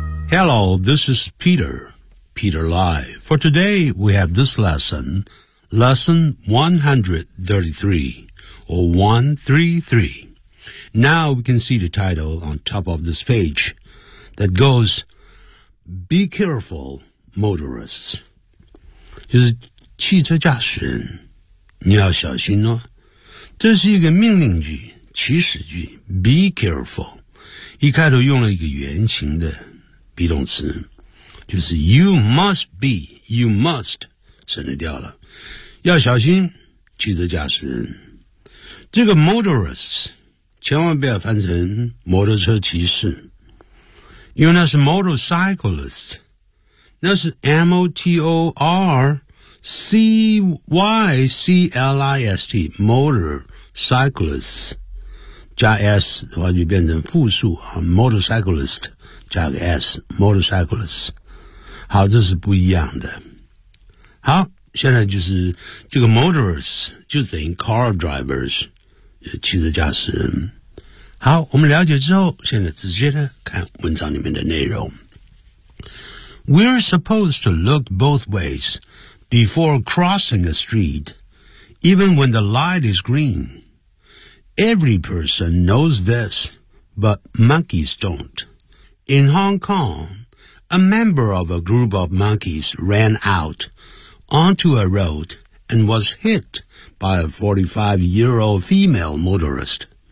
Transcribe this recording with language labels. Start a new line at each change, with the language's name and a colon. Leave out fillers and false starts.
English: Hello, this is Peter, Peter Lai. For today, we have this lesson, lesson 133, or 133. Now we can see the title on top of this page that goes... Be careful, motorists.
Chinese: 就是汽车驾驶人，你要小心哦。这是一个命令句，祈使句。
English: Be careful.
Chinese: 一开头用了一个原形的 be 动词，就是
English: you must be, you must
Chinese: 省略掉了。要小心，汽车驾驶人。这个 motorists 千万不要翻成摩托车骑士。因为那是 motorcyclist， 那是 motorcyclist， motorcyclist 加 s 的话就变成复数啊， motorcyclist 加个 s， motorcyclist。好，这是不一样的。好，现在就是这个 motorists 就等于
English: car drivers，
Chinese: 汽车驾驶人。好，我们了解之后，现在直接的看文章里面的内容。
English: We're supposed to look both ways before crossing a street, even when the light is green. Every person knows this, but monkeys don't. In Hong Kong, a member of a group of monkeys ran out onto a road and was hit by a 45-year-old female motorist.